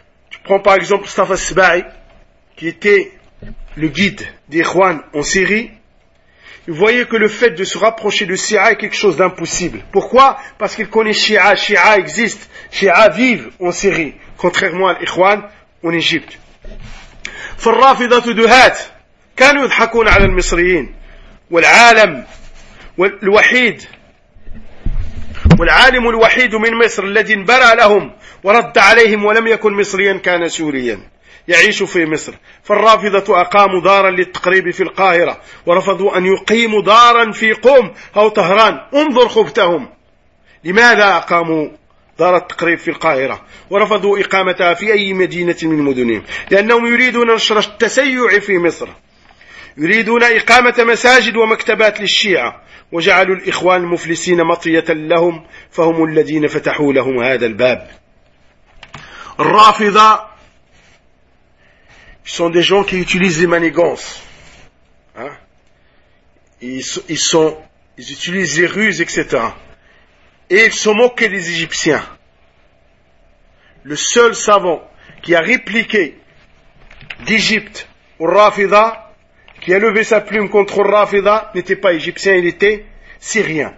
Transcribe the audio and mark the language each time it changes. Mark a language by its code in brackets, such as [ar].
[fr] Tu prends par exemple Mustafa Sbaï, qui était le guide des Ikhwan en Syrie. Vous voyez que le fait de se rapprocher de Shia est quelque chose d'impossible. Pourquoi? Parce qu'il connaît Shia. Shia existe. Shia vivent en Syrie, contrairement à l'Ikhwan en Égypte. [ar] فالرافضة دهات كانوا يضحكون على المصريين والعالم الوحيد والعالم الوحيد من مصر الذي انبرى لهم ورد عليهم ولم يكن مصريا كان سوريا يعيش في مصر. فالرافضة أقاموا دارا للتقريب في القاهرة ورفضوا أن يقيموا دارا في قوم أو طهران. انظر خبتهم. لماذا أقاموا دار التقريب في القاهرة ورفضوا إقامتها في أي مدينة من مدنهم؟ لأنهم يريدون نشر التسيع في مصر، يريدون إقامة مساجد ومكتبات للشيعة، وجعلوا الإخوان المفلسين مطية لهم، فهم الذين فتحوا لهم هذا الباب. الرافضة [fr] ce sont des gens qui utilisent les manigances. Hein? Ils utilisent les ruses, etc. Et ils sont moqués des Égyptiens. Le seul savant qui a répliqué d'Égypte au Rafida, qui a levé sa plume contre Rafida, n'était pas égyptien, il était syrien.